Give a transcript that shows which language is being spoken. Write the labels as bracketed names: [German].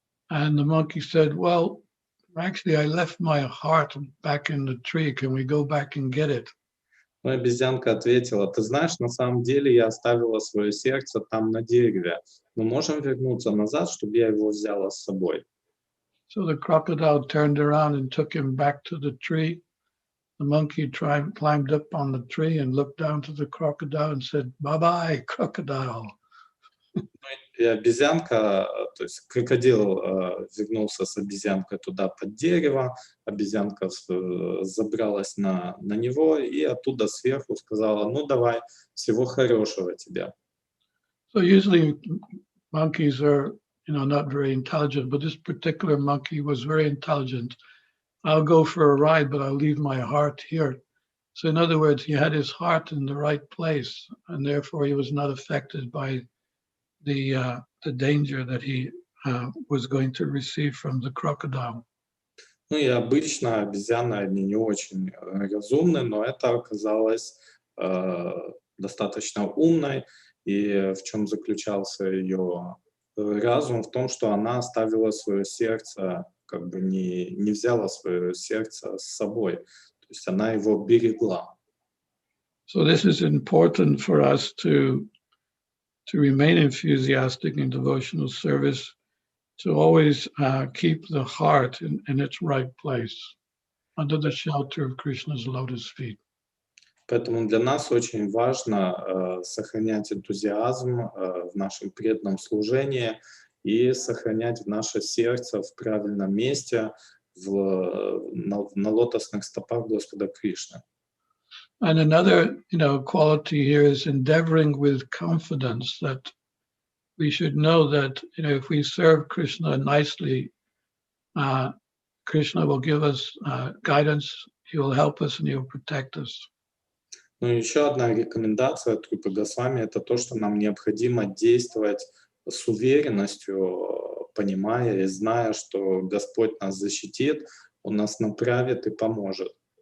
[English] And the monkey said, "Well, actually, I left my heart back in the tree. Can we go back and get it?" [Russian] Но обезьянка ответила, ты знаешь, на самом деле я оставила свое сердце там на дереве. Мы можем вернуться назад, чтобы я его взяла с собой. [English] So the crocodile turned around and took him back to the tree. The monkey climbed up on the tree and looked down to the crocodile and said, "Bye-bye, crocodile." [Russian] И обезьянка, то есть крокодил вернулся с обезьянкой туда под дерево, обезьянка забралась на него и оттуда сверху сказала, ну давай, всего хорошего тебе. [English] So usually monkeys are, not very intelligent, but this particular monkey was very intelligent. I'll go for a ride, but I'll leave my heart here. So in other words, he had his heart in the right place, and therefore he was not affected by the danger that he was going to receive from the crocodile. [Russian] Ну и обычно обезьяны, они не очень разумны, но это оказалось достаточно умной. И в чем заключался ее разум? В том, что она оставила свое сердце, как бы не взяла свое сердце с собой. То есть она его берегла. [English] So this is important for us to remain enthusiastic in devotional service, to always keep the heart in its right place, under the shelter of Krishna's lotus feet. [Russian] Поэтому для нас очень важно сохранять энтузиазм в нашем преданном служении и сохранять наше сердце в правильном месте, на лотосных стопах Господа Кришны. [English] And another, quality here is endeavoring with confidence that we should know that, if we serve Krishna nicely, Krishna will give us guidance, he will help us, and he will protect us. [Russian] Ну и еще одна рекомендация от Рупы Госвами — это то, что нам необходимо действовать с уверенностью, понимая и зная, что Господь нас защитит, Он нас направит и поможет.